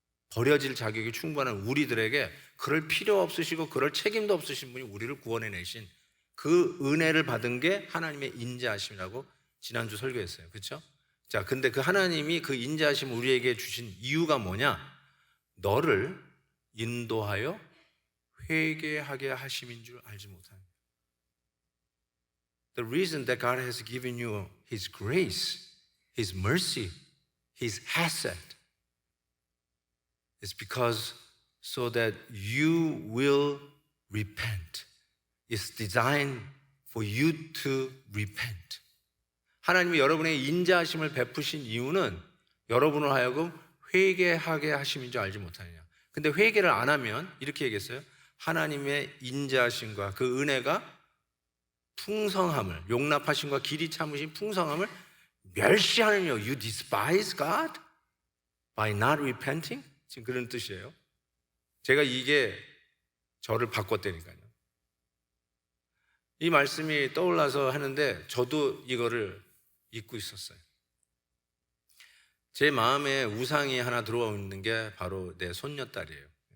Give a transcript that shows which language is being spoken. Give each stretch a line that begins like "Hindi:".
Korean: 버려질 자격이 충분한 우리들에게 그럴 필요 없으시고 그럴 책임도 없으신 분이 우리를 구원해내신 그 은혜를 받은 게 하나님의 인자하심이라고 지난주 설교했어요. 그렇죠? 자, 근데 그 하나님이 그 인자하심 우리에게 주신 이유가 뭐냐? 너를 인도하여 회개하게 하심인 줄 알지 못하는.
English: The reason that God has given you His grace, His mercy, His hesed is because so that you will repent. It's designed for you to repent.
Korean: 하나님이 여러분의 인자하심을 베푸신 이유는 여러분을 하여금 회개하게 하심인 줄 알지 못하느냐. 근데 회개를 안 하면 이렇게 얘기했어요. 하나님의 인자하심과 그 은혜가 풍성함을, 용납하심과 길이 참으신 풍성함을 멸시하느냐.
English: You despise God by not repenting?
Korean: 지금 그런 뜻이에요. 제가 이게 저를 바꿨다니까요. 이 말씀이 떠올라서 하는데 저도 이거를 잊고 있었어요. 제 마음에 우상이 하나 들어와 있는 게 바로 내 손녀딸이에요.